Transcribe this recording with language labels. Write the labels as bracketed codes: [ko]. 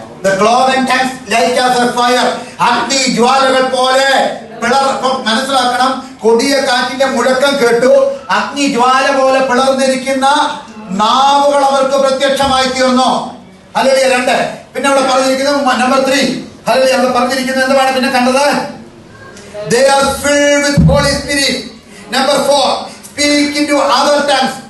[en] The cloven tongues like as a fire. [ml] അഗ്നി ജ്വാലകൾ പോലെ മനസ്സിലാക്കണം. കൊടിയ കാറ്റിന്റെ മുഴക്കം കേട്ടു, അഗ്നി ജ്വാല പോലെ പിളർന്നിരിക്കുന്ന നാവുകൾ അവർക്ക് പ്രത്യക്ഷമായി തീർന്നു. ഹല്ലേലൂയ. 2. പിന്നെ അവിടെ പറഞ്ഞിരിക്കുന്നത് നമ്പർ 3. ഹല്ലേലൂയ. അവിടെ പറഞ്ഞിരിക്കുന്നത് എന്താണ് പിന്നെ കണ്ടത്? [en] They are filled with Holy Spirit. Number 4, speak into other tongues.